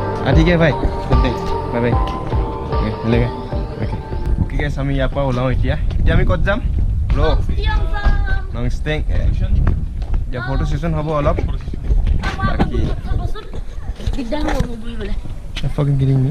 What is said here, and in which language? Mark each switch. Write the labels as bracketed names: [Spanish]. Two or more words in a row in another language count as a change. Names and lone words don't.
[Hindi] ठीक है भाई [English] bye bye [Assamese] मिलेगा [English] okay guys [Assamese] আমি ইয়াৰ পৰা ওলাও এতিয়া আমি ক'ত যাম ব্ৰো নংষ্টেং এতিয়া ফটো সেশন হ'ব অলপ বাকি দিগদাৰ হ'ব বুলিবলে [English] fucking kidding me